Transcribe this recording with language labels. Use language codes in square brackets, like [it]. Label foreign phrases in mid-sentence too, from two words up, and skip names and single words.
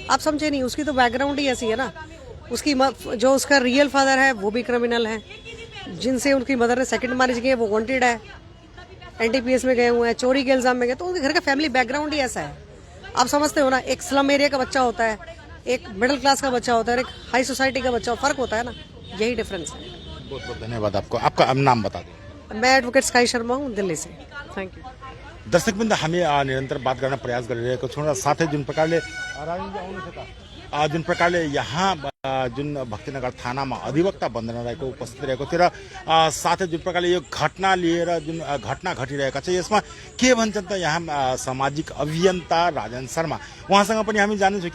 [hi] आप समझे नहीं, उसकी तो बैकग्राउंड ही ऐसी है ना। उसकी जो उसका [en] real father [hi] है वो भी क्रिमिनल है, जिनसे उनकी मदर ने [en] second marriage [hi] की है वो वांटेड है, NDPS में गए हुए हैं, चोरी के इल्जाम में गए, तो उनके घर का [en] family background [hi] ही ऐसा है। आप समझते हो ना, एक [en] slum area [hi] का बच्चा होता है, एक [en] middle class [hi] का बच्चा होता है, एक [en] high society [hi] का बच्चा, फर्क होता है ना, यही डिफरेंस है। बहुत बहुत धन्यवाद आपको। आपका नाम बता दें। मैं एडवोकेट स्काई शर्मा हूँ, दिल्ली से। [en] thank you. [ne] दर्शकवृन्द, हामी निरन्तर बात गर्न प्रयास गरिरहेको छौँ र साथै जुन प्रकारले जुन प्रकारले यहाँ जुन भक्तिनगर थानामा अधिवक्ता वन्दना राईको उपस्थिति रहेको थियो र साथै जुन प्रकारले यो घटना लिएर जुन घटना घटिरहेका छ यसमा के भन्छन् त यहाँ सामाजिक अभियन्ता राजन शर्मा, उहाँसँग पनि हामी जान्नेछौँ।